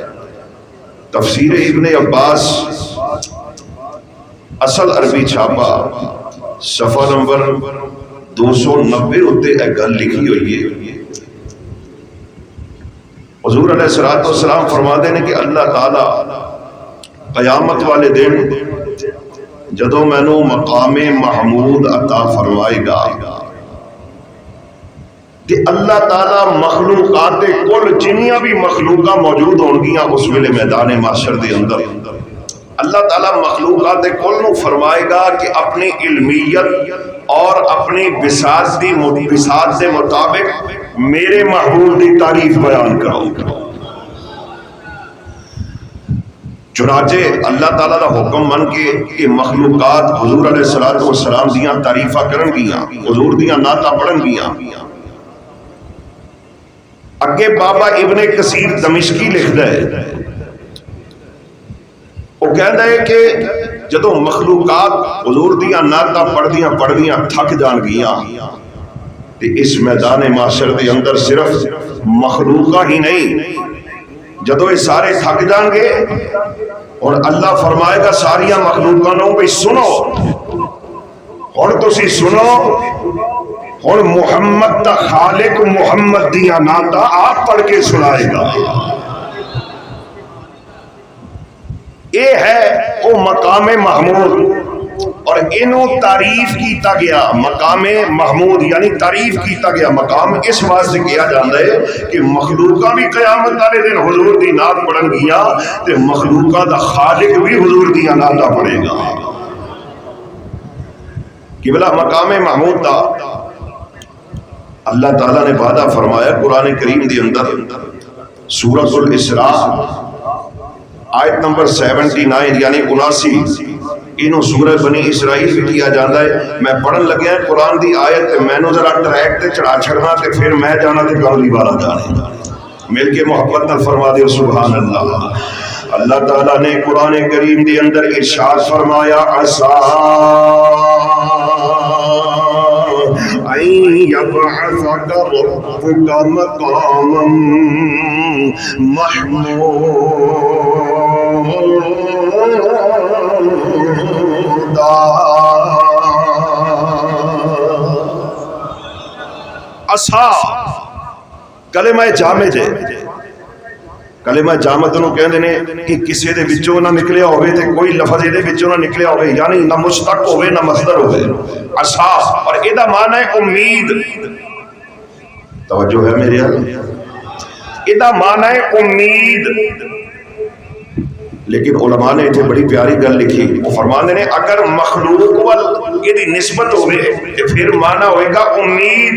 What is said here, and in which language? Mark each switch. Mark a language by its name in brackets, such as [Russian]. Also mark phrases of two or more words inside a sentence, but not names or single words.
[Punjabi] تفسیر ابن عباس اصل عربی چھاپا صفحہ نمبر 290 اتنے ایک گل لکھی ہوئی ہے. [Urdu] حضور علیہ الصلوۃ والسلام فرماتے ہیں کہ اللہ تعالی قیامت والے دن [Punjabi] جدوں مینوں [Urdu] مقام محمود عطا فرمائے گا [Punjabi] کہ اللہ تعالی مخلوقات کل جنیاں بھی مخلوقات موجود ہون گیاں اس ویلے میدان محشر دے اندر اللہ تعالی مخلوقات کل نو فرمائے گا کہ [Urdu] اپنی علمیت اور اپنی بساط کے مطابق میرے محبوب کی تعریف بیان کرو. [Punjabi] چنانچہ [Urdu] اللہ تعالیٰ کا حکم [Punjabi] من کے کہ مخلوقات حضور علیہ الصلوۃ والسلام دیاں تعریفاں کرن گیاں، حضور دیاں نعتاں پڑھن گیاں. اگے بابا ابن کثیر دمشقی لکھدا ہے، وہ کہندا ہے کہ جدوں مخلوقات حضور دیاں نعتاں پڑھدیاں تھک جان گیاں تے اس میدان معاشر دے اندر صرف مخلوقاں ہی نہیں، جدوں یہ سارے تھک جان گے اور اللہ فرمائے گا ساریاں مخلوقاں نو بھی سنو، ہن تسی سنو، ہن محمد دا خالق محمد دیاں نعتاں آپ پڑھ کے سنائے گا. یہ ہے وہ مقام محمود اور انہوں تعریف کیتا گیا مقام محمود یعنی تعریف کیتا گیا مقام اس واسطے کیا جاتا ہے کہ مخلوقاں بھی قیامت والے دن حضور دی نعت پڑھن گیا تے مخلوقاں دا خالق بھی حضور دی نعت پڑھے گا. کہ بلا مقام محمود دا اللہ تعالیٰ نے وعدہ فرمایا قرآن کریم دی اندر سورۃ الاسراء آیت نمبر 79 یعنی 79 انہوں سورہ بنی اسرائیل بھی کیا جاتا ہے. میں پڑھن لگیا ہے قرآن دی آیت میں نو ذرا ٹریک تے چڑھا چھڑنا تے پھر میں جانا تے گالی والا جانے مل کے محبت نال فرما دے سبحان اللہ. اللہ تعالیٰ نے قرآن کریم دی اندر ارشاد فرمایا [Arabic] عسیٰ ان یبعثک ربک مقاما محمودا. [Urdu] عسیٰ کلمہ جامد ہے. [Punjabi] کلمہ جامد نو کہندے نے کہ کسی دے وچوں نہ نکلیا ہوئے تے کوئی لفظ دے وچوں نہ نکلیا ہوئے یعنی نہ مشتق ہوئے نہ مصدر ہوئے. عسیٰ اور ایدہ معنی ہے امید. توجہ ہے میرے حال ایدہ معنی ہے امید. لیکن علماء نے اتنے بڑی پیاری گل لکھی وہ فرمانے نے اگر مخلوق وال ایدی نسبت ہوئے تے پھر معنی ہوئے گا امید.